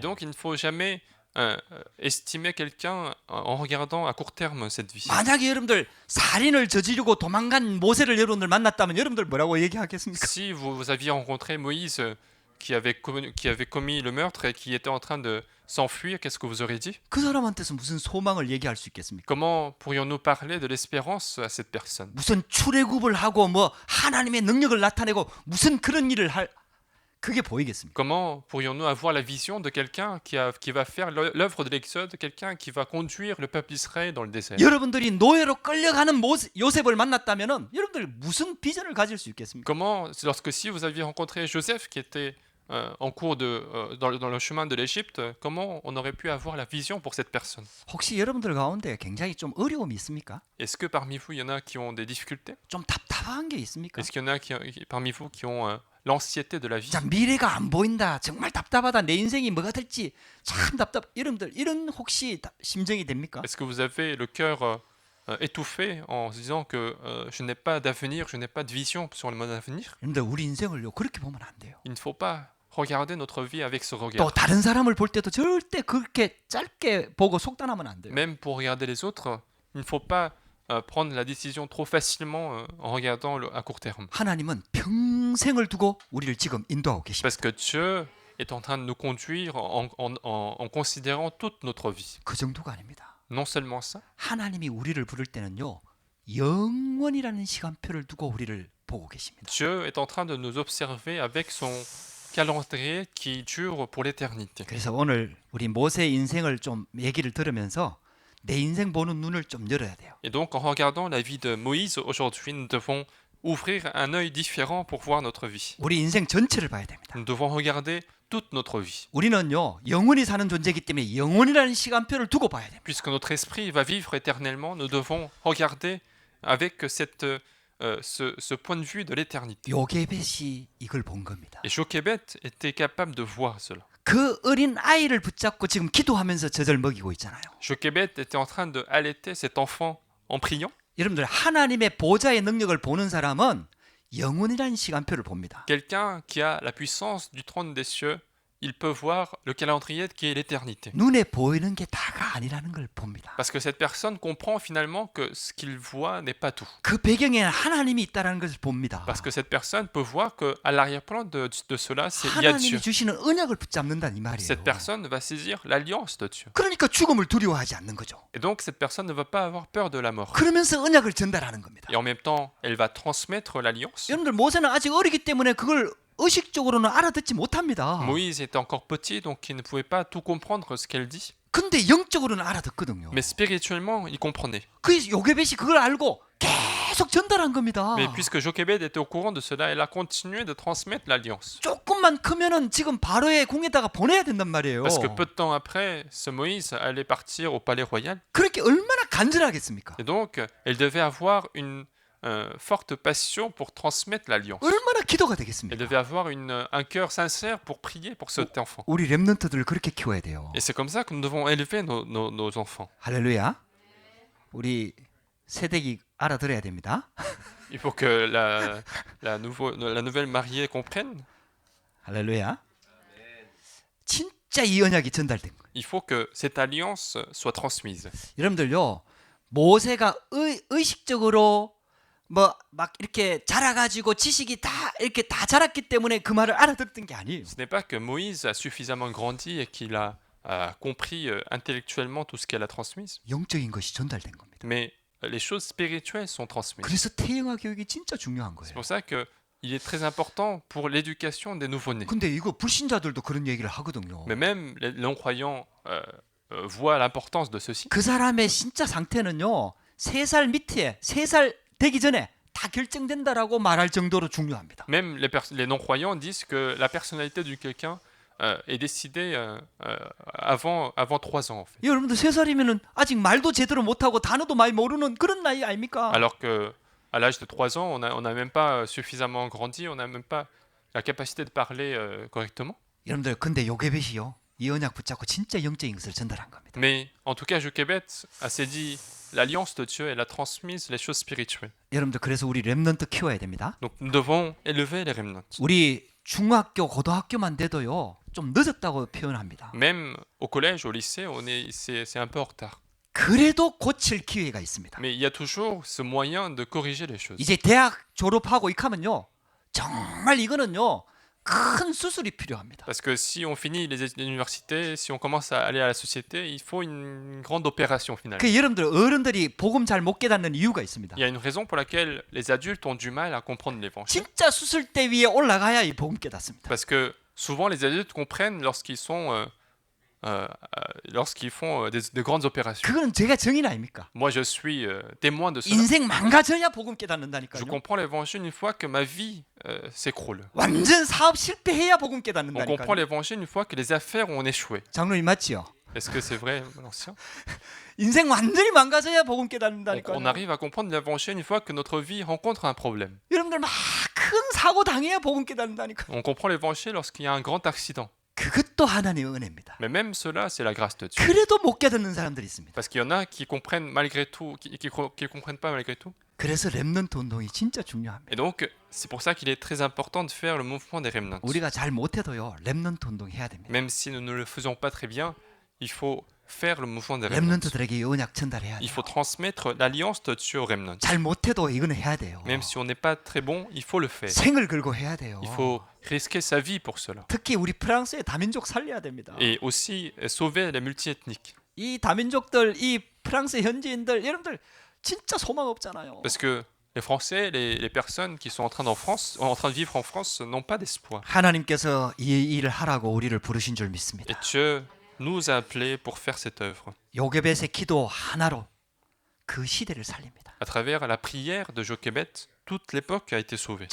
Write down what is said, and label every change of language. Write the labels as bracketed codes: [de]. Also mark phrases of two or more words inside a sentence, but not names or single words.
[fr] Et donc il ne faut jamais estimer quelqu'un en regardant à court terme cette vie. [ko] 만약에 여러분들 살인을 저지르고 도망간 모세를 여러분들 만났다면 여러분들 뭐라고 얘기하겠습니까? [fr] Si vous aviez rencontré Moïse qui avait commis le meurtre et qui était en train de s'enfuir, qu'est-ce que vous aurez dit? [ko] 그 사람한테서 무슨 소망을 얘기할 수 있겠습니까? [fr] Comment pourrions-nous parler de l'espérance à cette personne? [ko] 무슨 출애굽을 하고 뭐 하나님의 능력을 나타내고 무슨 그런 일을 할 그게 보이겠습니까? [fr] Comment pourrions-nous avoir la vision de quelqu'un qui va faire l'œuvre de l'Exode, quelqu'un qui va conduire le peuple d'Israël dans le désert? [ko] 여러분들이 노예로 끌려가는 요셉을 만났다면은 여러분들 무슨 비전을 가질 수 있겠습니까? [fr] Comment, si vous aviez rencontré Joseph qui était en cours dans le chemin de l'Égypte, comment on aurait pu avoir la vision pour cette personne? [ko] 혹시 여러분들 가운데 굉장히 좀 어려움이 있습니까? [fr] Est-ce que parmi vous, il y en a qui ont des difficultés? [ko] 좀 답답한 게 있습니까? [fr] Est-ce qu'il y en a parmi vous qui ont l'anxiété de la vie? [ko] 자, 미래가 안 보인다. 정말 답답하다. 내 인생이 뭐가 될지 참 답답. 여러분들 이런 혹시 심정이 됩니까? [fr] Est-ce que vous avez le cœur étouffé en se disant que je n'ai pas d'avenir, je n'ai pas de vision sur le monde à venir? [ko] 여러분들 우리 인생을요 그렇게 보면 안 돼요. [fr] Il ne faut pas regarder notre vie avec ce [ko] 또 [fr] regard. [ko] 다른 사람을 볼 때도 절대 그렇게 짧게 보고 속단하면 안 돼요. [fr] Même pour regarder les autres, il ne faut pas prendre la décision trop facilement en regardant à court terme. [ko] 하나님은 평생을 두고 우리를 지금 인도하고 계십니다. [fr] Parce que Dieu est en train de nous conduire en considérant toute notre vie. [ko] 그 정도가 아닙니다. [fr] Non seulement ça, [ko] 하나님이 우리를 부를 때는요 영원이라는 시간표를 두고 우리를 보고 계십니다. [fr] Dieu est en train de nous observer avec son calendrier qui dure pour l'éternité. [ko] 그래서 오늘 우리 모세 인생을 좀 얘기를 들으면서 내 인생 보는 눈을 좀 열어야 돼요. [fr] Et donc en regardant la vie de Moïse aujourd'hui, nous devons ouvrir un œil différent pour voir notre vie. [ko] 우리 인생 전체를 봐야 됩니다. [fr] Nous devons regarder toute notre vie. [ko] 우리는요 영원히 사는 존재이기 때문에 영원이라는 시간표를 두고 봐야 됩니다. [fr] Puisque notre esprit va vivre éternellement, nous devons regarder avec ce point de vue de l'éternité. [ko] 요게벳이 이걸 본 겁니다. [fr] Et Jochebed était capable de voir cela. [ko] 그 어린 아이를 붙잡고 지금 기도하면서 젖을 먹이고 있잖아요. [fr] Jochebed était en train de allaiter cet enfant en priant. [ko] 여러분들 하나님의 보좌의 능력을 보는 사람은 영원이라는 시간표를 봅니다. [fr] Quelqu'un qui a la puissance du trône des cieux, il peut voir le calendrier qui est l'éternité. [ko] 눈에 보이는 게 다가 아니라는 걸 봅니다. [fr] Parce que cette personne comprend finalement que ce qu'il voit n'est pas tout. [ko] 그 배경에 하나님이 있다는 것을 봅니다. [fr] Parce que cette personne peut voir qu'à l'arrière-plan de cela, il y a Dieu. [ko] 하나님이 주시는 언약을 붙잡는다는 이 말이에요. [fr] Cette personne va saisir l'alliance de Dieu. [ko] 그러니까 죽음을 두려워하지 않는 거죠. [fr] Et donc cette personne ne va pas avoir peur de la mort. [ko] 그러면서 언약을 전달하는 겁니다. [fr] Et en même temps, elle va transmettre l'alliance. [ko] 여러분들 모세는 아직 어리기 때문에 그걸 의식적으로는 알아듣지 못합니다. [fr] Moïse était encore petit, donc il ne pouvait pas tout comprendre ce qu'elle dit. [ko] 근데 영적으로는 알아듣거든요. [fr] Mais spirituellement, il comprenait. [ko] 그 요게벳이 그걸 알고 계속 전달한 겁니다. [fr] Mais puisque Jochebed était au courant de cela, elle a continué de transmettre l'alliance. [ko] 조금만 크면은 지금 바로의 궁에다가 보내야 된단 말이에요. [fr] Parce que peu de temps après, ce Moïse allait partir au palais royal. [ko] 그렇게 얼마나 간절하겠습니까? [fr] Et donc, elle devait avoir une forte passion pour transmettre l'alliance. [ko] 얼마나 기도가 [fr] Elle [ko] 되겠습니까? [fr] devait avoir un cœur sincère pour prier pour cet enfant. [ko] 우리 렘넌트들을 그렇게 키워야 돼요. [fr] Et c'est comme ça que nous devons élever nos enfants. [ko] 할렐루야. 우리 세대기 알아들어야 됩니다. [fr] Il faut que la nouvelle mariée comprenne. [ko] 할렐루야. 진짜 이 언약이 전달된 거예요. [fr] Il faut que cette alliance soit transmise. [ko] 여러분들요. 모세가 의식적으로 뭐 막 이렇게 자라가지고 지식이 다 이렇게 다 자랐기 때문에 그 말을 알아듣던 게 아니에요. [fr] Ce n'est pas que Moïse a suffisamment grandi et qu'il a compris intellectuellement tout ce qu'elle a transmis, [ko] 영적인 것이 전달된 겁니다. [fr] mais les choses spirituelles sont transmises. [ko] 그래서 태영아 교육이 진짜 중요한 [fr] C'est [ko] 거예요. [fr] pour ça que il est très important pour l'éducation des nouveau-nés. [ko] 근데 이거 불신자들도 그런 얘기를 하거든요. [fr] Mais même les non-croyants voient l'importance de ceci. [ko] 그 사람의 진짜 상태는요. 3살 밑에 3살 되기 전에 다 결정된다라고 말할 정도로 중요합니다. [fr] Même les non-croyants disent que la personnalité de quelqu'un est décidée avant 3 ans, en fait. [ko] 여러분들 3살이면은 아직 말도 제대로 못하고 단어도 많이 모르는 그런 나이 아닙니까? [fr] Alors que à l'âge de 3 ans, on n'a même pas suffisamment grandi, on n'a même pas la capacité de parler correctement. [ko] 여러분들 근데 요게벳이요. 이 언약 붙잡고 진짜 영적인 것을 전달한 겁니다. [fr] Mais en tout cas, Jochebed a saisi l'alliance de Dieu, elle a transmis les choses spirituelles. [ko] 여러분들 그래서 우리 렘넌트 키워야 됩니다. [fr] Donc nous devons élever les remnants. [ko] 우리 중학교, 고등학교만 돼도요. 좀 늦었다고 표현합니다. [fr] Même au collège, au lycée, c'est un peu en retard. [ko] 그래도 고칠 기회가 있습니다. [fr] Mais il y a toujours ce moyen de corriger les choses. [ko] 이제 대학 졸업하고 익하면요. 정말 이거는요. 큰 수술이 필요합니다. [fr] Parce que si on finit les universités, si on commence à aller à la société, il faut une grande opération finalement. [ko] 그 여러분들 어른들이 복음 잘 못 깨닫는 이유가 있습니다. [fr] Il y a une raison pour laquelle les adultes ont du mal à comprendre l'évangile. [ko] 진짜 수술대 위에 올라가야 이 복음 깨닫습니다. [fr] Parce que souvent les adultes comprennent lorsqu'ils font de grandes opérations. [ko] 그거는 제가 증인 아닙니까? [fr] Moi, je suis témoin de cela. [ko] 인생 망가져야 복음 [fr] Je [ko] 깨닫는다니까요. [fr] comprends l'évangile une fois que ma vie s'écroule. [ko] 완전 사업 실패해야 복음 [fr] On [ko] 깨닫는다니까요. [fr] comprend l'évangile une fois que les affaires ont échoué. [ko] 장로님 맞지요? [fr] Est-ce que c'est vrai, l'ancien? [ko] 인생 완전히 망가져야 복음 [fr] On [ko] 깨닫는다니까요. [fr] arrive à comprendre l'évangile une fois que notre vie rencontre un problème. [ko] 여러분들 막 큰 사고 당해야 복음 깨닫는다니까요. [fr] On comprend l'évangile lorsqu'il y a un grand accident. [ko] 그것도 하나님의 은혜입니다. [fr] Mais même cela, c'est la grâce de Dieu. [ko] 그래도 못 깨닫는 사람들이 있습니다. [fr] Parce qu'il y en a qui comprennent malgré tout, qui comprennent pas malgré tout. [ko] 그래서 렘넌트 운동이 진짜 중요합니다. [fr] Et donc, c'est pour ça qu'il est très important de faire le mouvement des remnants. [ko] 우리가 잘 못해도요. 렘넌트 운동 해야 됩니다. [fr] Même si nous ne le faisons pas très bien, il faut faire le mouvement des remnants. [ko] 렘넌트들에게 이 언약 전달해야 [fr] Il [ko] 돼요. [fr] faut transmettre l'alliance de Dieu aux remnants. [ko] 잘 못해도 이거는 해야 돼요. [fr] Même si on n'est pas très bon, il faut le faire. [ko] 생을 걸고 해야 돼요. [fr] Il faut risquer sa vie pour cela. [ko] 특히 우리 프랑스의 다민족 살려야 됩니다. [fr] Et aussi sauver les multiethniques. [ko] 이 다민족들, 이 프랑스 현지인들, 여러분들 진짜 소망 없잖아요. [fr] Parce que les Français, les personnes qui sont en train de vivre en France n'ont pas d'espoir. [ko] 하나님께서 이 일을 하라고 우리를 부르신 줄 믿습니다. [fr] Et Dieu nous a appelés pour faire cette œuvre. [ko] 요게벳의 기도 하나로 그 시대를 살립니다. [fr] À travers la prière de Jochebed, toute l'époque a été sauvée.